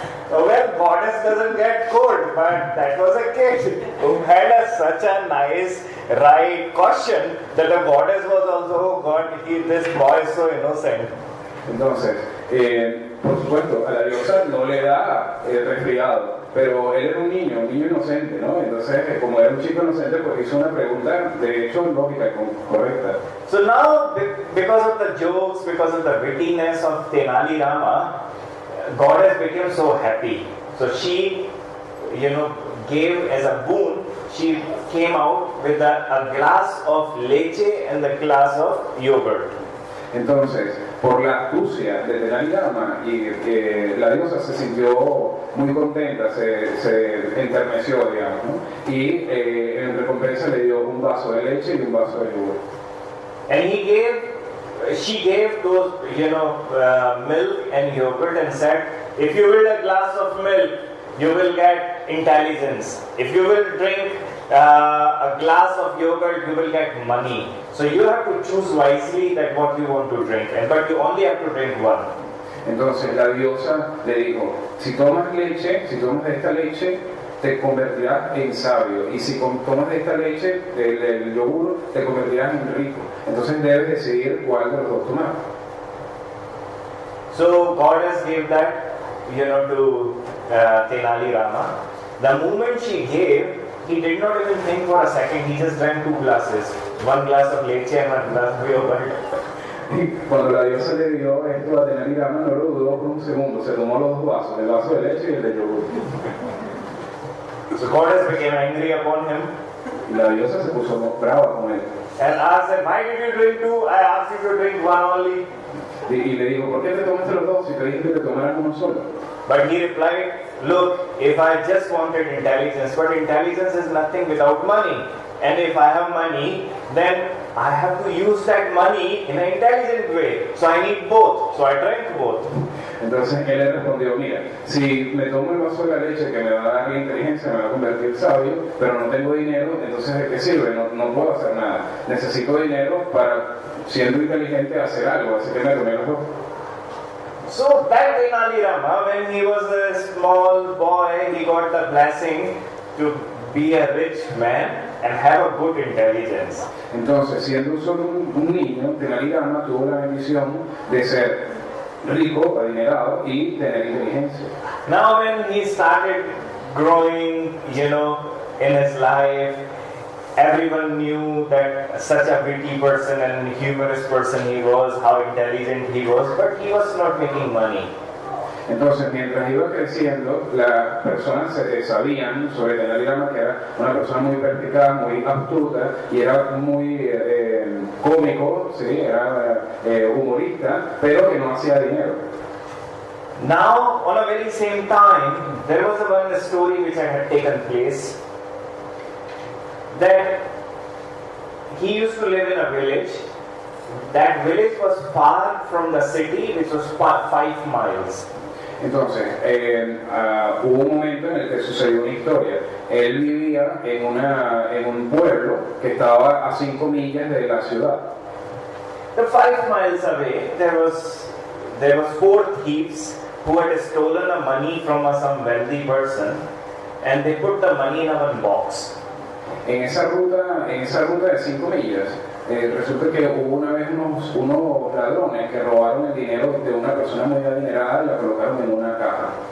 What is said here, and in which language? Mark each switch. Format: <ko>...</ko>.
<en>Well, goddess doesn't get cold, but that was a kid who had such a nice, right question that the goddess was also, oh God, this boy is so innocent.</en> <es>Entonces, por supuesto, a la diosa no le da resfriado, pero él era un niño inocente, ¿no? Entonces, como era un chico inocente, pues hizo una pregunta, de hecho, lógica, correcta.</es> <en>So now, because of the jokes, because of the wittiness of Tenali Rama, goddess became so happy. So she, gave as a boon, she came out with a glass of leche and a glass of yogurt.</en> <es>Entonces, por la astucia de Tenali Rama, y la diosa se sintió muy contenta, se enterneció, digamos, ¿no? Y en recompensa le dio un vaso de leche y un vaso de yogur.</es> <en>And she gave those, milk and yogurt and said, if you will a glass of milk, you will get intelligence. If you will drink a glass of yogurt, you will get money. So you have to choose wisely that what you want to drink, but you only have to drink one.</en> <es>Entonces la diosa le dijo, si tomas de esta leche, te convertirás en sabio, y si tomas de esta leche, del yogur, te convertirás en rico. Entonces debes decidir cuál de los dos tomar.</es> <en>So goddess gave that, to Tenali Rama. The moment she gave, he did not even think for a second. He just drank 2 glasses, one glass of leche and one glass of yogurt.</en> <es>Y cuando la diosa le dio esto a Tenali Rama, no lo dudó por un segundo, se tomó los 2 vasos, el vaso de leche y el de yogur.</es> <en>So goddess became angry upon him.</en> <es>Y la diosa se puso brava con él.</es> <en>And asked him, why did you drink 2? I asked you to drink one only.</en> <es>Y le dijo, ¿por qué te tomaste los 2 si te dije que te tomaras uno solo?</es> <en>But he replied, look, if I just wanted intelligence, but intelligence is nothing without money. And if I have money, then I have to use that money in an intelligent way. So I need both. So I drank both.</en> <es>Entonces él le respondió, mira, si me tomo el vaso de la leche que me va a dar la inteligencia, me va a convertir sabio, pero no tengo dinero, entonces ¿de qué sirve? No puedo hacer nada. Necesito dinero para, siendo inteligente, hacer algo, así que me tomé los 2.</es> <en>So that Tenali Rama, when he was a small boy, he got the blessing to be a rich man and have a good intelligence.</en> <es>Entonces, siendo solo un niño, Tenali Rama tuvo la bendición de ser rico, adinerado y tener inteligencia.</es> <en>Now when he started growing, in his life, everyone knew that such a witty person and humorous person he was, how intelligent he was, but he was not making money.</en> <es>Entonces, mientras iba creciendo, las personas sabían sobre Tenali Rama que era una persona muy perspicaz, muy astuta y era muy cómico, ¿sí? Era humorista, pero que no hacía dinero.</es> <en>Now, on a very same time, there was one story which had taken place that he used to live in a village. That village was far from the city, which was 5 miles.</en> <es>Entonces, hubo un momento en el que sucedió una historia. Él vivía en un pueblo que estaba a 5 millas de la ciudad.</es> <en>The 5 miles away, there was 4 thieves who had stolen the money from some wealthy person, and they put the money in a one box.</en> <es>En esa ruta de 5 millas, resulta que hubo una vez unos ladrones que robaron el dinero de una persona muy adinerada y la colocaron en una caja.</es>